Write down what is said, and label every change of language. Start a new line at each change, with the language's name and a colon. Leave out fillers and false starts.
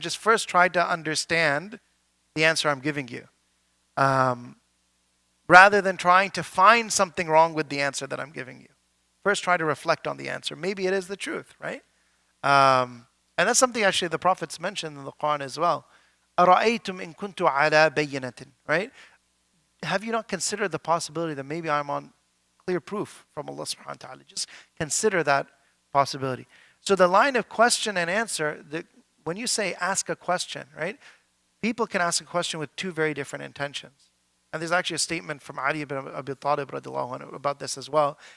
English: Just first try to understand the answer I'm giving you. Um, Rather than trying to find something wrong with the answer that I'm giving you. First try to reflect on the answer. Maybe it is the truth, right? And that's something actually the prophets mentioned in the Quran as well.
Arabic: أَرَأَيْتُمْ إِن كُنْتُ عَلَى بَيِّنَةٍ, right?
English: Have you not considered the possibility that maybe I'm on clear proof from Allah subhanahu wa ta'ala? Just consider that possibility. So the line of question and answer, when you say ask a question, right? People can ask a question with two very different intentions. And there's actually a statement from Ali ibn Abi Talib radiallahu anhu about this as well.